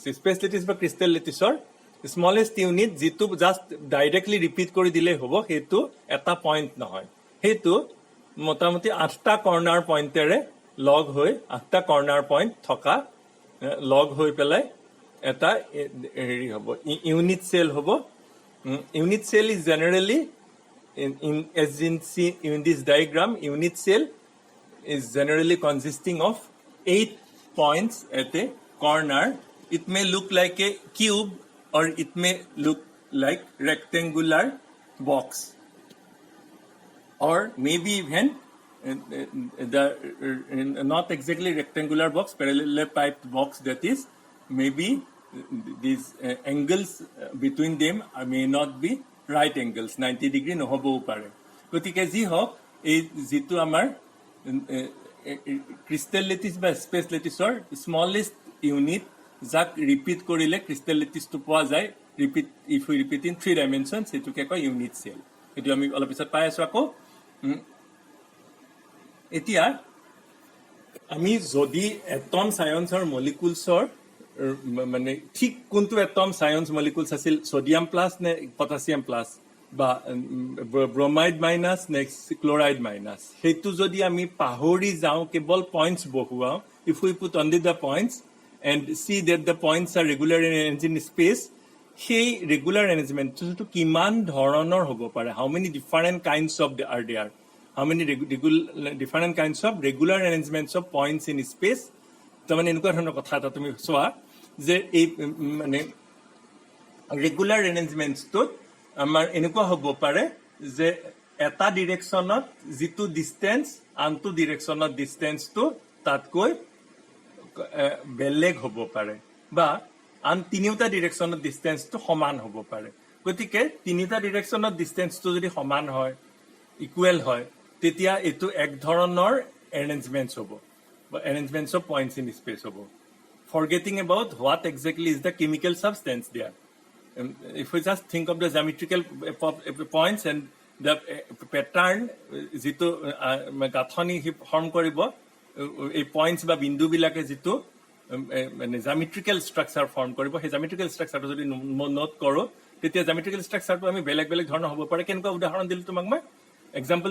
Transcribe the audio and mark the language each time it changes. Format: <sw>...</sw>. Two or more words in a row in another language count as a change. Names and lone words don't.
<en>space lattice</en> <as>বা</as> <en>crystal lattice smallest unit</en> <as>যিটো</as> <en>just directly</en> <as>ৰিপিট কৰি দিলেই হ'ব, সেইটো এটা পইণ্ট নহয়, সেইটো মোটামুটি 8টা</as> <en>corner points</en> <as>লগ হৈ, 8টা</as> <en>corner point</en> <as>থকা লগ হৈ পেলাই এটা হেৰি হ'ব,</as> <en>unit cell</en> <as>হ'ব।</as> <en>unit cell is generally as in this diagram, unit cell is generally consisting of 8 points at a corner. It may look like a cube or it may look like rectangular box, or maybe even the not exactly rectangular box, parallelepiped box, that is, maybe these angles between them may not be right angles, 90 degree</en> <as>নহবও পাৰে। গতিকে যি হওক, এই যিটো আমাৰ</as> <en>crystal lattice</en> <as>বা</as> <en>space lattice smallest unit,</en> <as>যাক ৰিপিট কৰিলে ক্ৰিষ্টেল লেটিছটো পোৱা যায়,</as> <en>if you repeat in three dimension,</en> <as>সেইটোকে কয়</as> <en>unit cell.</en> <as>সেইটো আমি অলপ পিছত পাই আছো আকৌ। এতিয়া আমি যদি এটম, চায়েন্স আৰু মলিকুলছৰ মানে ঠিক কোনটো এটম, চায়েন্স, মলিকুলছ আছিল,</as> <en>sodium plus</en> <as>নে পটাছিয়াম প্লাছ, বা</as> <en>bromide minus</en> <as>নে</as> <en>chloride minus,</en> <as>সেইটো যদি আমি পাহৰি যাওঁ, কেৱল পইণ্টছ বহুৱাওঁ,</as> <en>if we put only the points and see that the points are regular arranged in space,</en> <as>সেই</as> <en>regular arrangement</en> <as>কিমান ধৰণৰ হ'ব পাৰে,</as> <en>how many different kinds of are there, how many different kinds of regular arrangements of points in space।</en> <as>তাৰমানে এনেকুৱা ধৰণৰ কথা এটা তুমি চোৱা যে এই মানে</as> <en>regular arrangements</en> <as>আমাৰ এনেকুৱা হ'ব পাৰে যে এটা ডিৰেকশ্যনত যিটো ডিষ্টেঞ্চ আনটো ডিৰেকশ্যনত ডিষ্টেঞ্চটো তাতকৈ বেলেগ হ'ব পাৰে বা আন তিনিওটা ডিৰেকশ্যনত ডিষ্টেঞ্চটো সমান হ'ব পাৰে গতিকে তিনিটা ডিৰেকশ্যনত ডিষ্টেঞ্চটো যদি সমান হয় ইকুৱেল হয় তেতিয়া এইটো এক ধৰণৰ এৰেঞ্জমেণ্টছ হ'ব বা</as> <en>arrangements of points in space</en> <as>হ'ব</as> <en>forgetting about what exactly is the chemical substance there. If we just think of the geometrical points and the pattern</en> <as>যিটো গাঁথনি ফৰ্ম কৰিব এই পইণ্টছ বা বিন্দুবিলাকে যিটো মানে</as> <en>geometrical structure</en> <as>ফৰ্ম কৰিব সেই</as> <en>geometrical structure</en> <as>যদি নোট কৰোঁ তেতিয়া</as> <en>geometrical structure</en> <as>আমি বেলেগ বেলেগ ধৰণৰ হ'ব পাৰে কেনেকুৱা উদাহৰণ দিলোঁ তোমাক মই এক্সাম্পল</as>